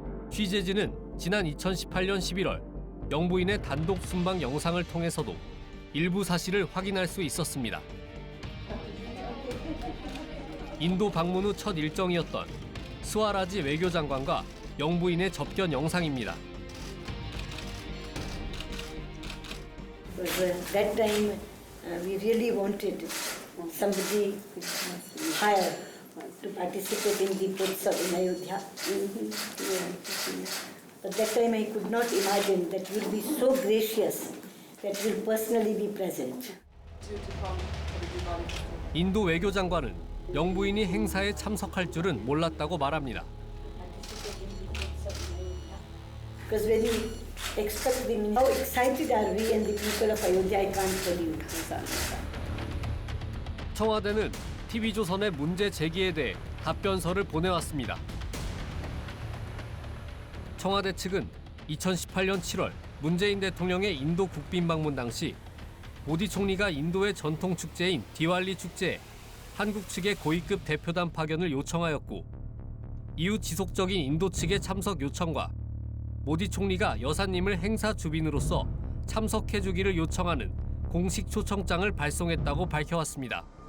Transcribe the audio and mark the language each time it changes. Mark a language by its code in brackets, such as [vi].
[ko] 취재진은 지난 2018년 11월 영부인의 단독 순방 영상을 통해서도 일부 사실을 확인할 수 있었습니다. 인도 방문 후 첫 일정이었던 스와라지 외교장관과 영부인의 접견 영상입니다. [en] That time we really wanted somebody higher to participate in the Utsav in Ayodhya. But that time I could not imagine that you will be so gracious that you will personally be present. [ko] 인도 외교장관은 영부인이 행사에 참석할 줄은 몰랐다고 말합니다. [en] Because when you expect them, how excited are we and the people of Ayodhya, I can't tell you. [ko] 청와대는 TV조선의 문제 제기에 대해 답변서를 보내왔습니다. 청와대 측은 2018년 7월 문재인 대통령의 인도 국빈 방문 당시 모디 총리가 인도의 전통 축제인 디왈리 축제에 한국 측의 고위급 대표단 파견을 요청하였고 이후 지속적인 인도 측의 참석 요청과 모디 총리가 여사님을 행사 주빈으로서 참석해주기를 요청하는 공식 초청장을 발송했다고 밝혀왔습니다.